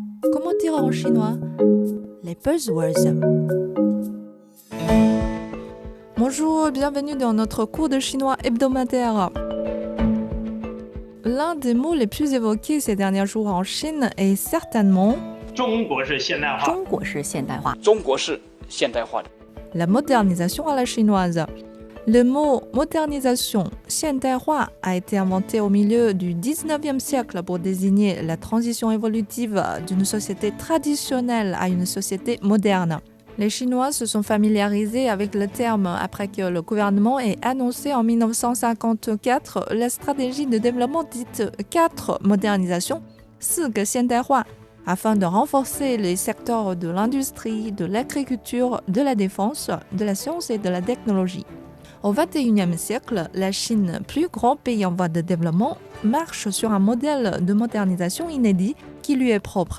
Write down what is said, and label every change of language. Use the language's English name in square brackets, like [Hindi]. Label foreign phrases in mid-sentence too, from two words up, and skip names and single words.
[French] comment dire en chinois? Les buzzwords. Bonjour, bienvenue dans notre cours de chinois hebdomadaire. L'un des mots les plus évoqués ces derniers jours en Chine est certainement [Chinese] 中国式现代化。中国式现代化。中国式现代化。 [French] la modernisation à la chinoise. Le mot modernisation, [Chinese] 现代化, [French] a été inventé au milieu du 19e siècle pour désigner la transition évolutive d'une société traditionnelle à une société moderne. Les Chinois se sont familiarisés avec le terme après que le gouvernement ait annoncé en 1954 la stratégie de développement dite 4 modernisation, [Chinese] 4 个现代化, [French] afin de renforcer les secteurs de l'industrie, de l'agriculture, de la défense, de la science et de la technologie. Au XXIe siècle, la Chine, plus grand pays en voie de développement, marche sur un modèle de modernisation inédit qui lui est propre.